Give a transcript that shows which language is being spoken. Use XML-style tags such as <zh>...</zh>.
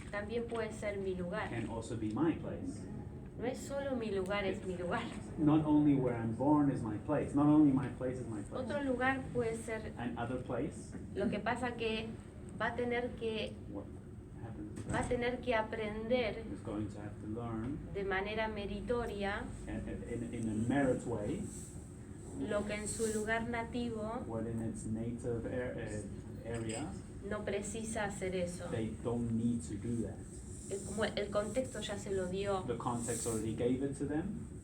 <es>también puede ser mi lugar.</es> <en>can also be my place.</en> <es>No es solo mi lugar, es mi lugar.</es> <en>Not only where I'm born is my place, not only my place is my place.</en> <es>Otro lugar puede ser,</es> <en>And other place,</en> <es>lo que pasa que va a tener que,</es> <en>what happens to</en> <es>va a</es> <en>that?</en> <es>tener que aprender</es> <en>Is going to have to learn</en> <es>de manera meritoria</es> <en>in a merit way</en> <es>lo que en su lugar nativo</es> <en>what in its native area</en> <es>no precisa hacer eso.</es> <en>they don't need to do that.</en> <es>Como el contexto ya se lo dio,</es> <en>The context already gave it to them.</en>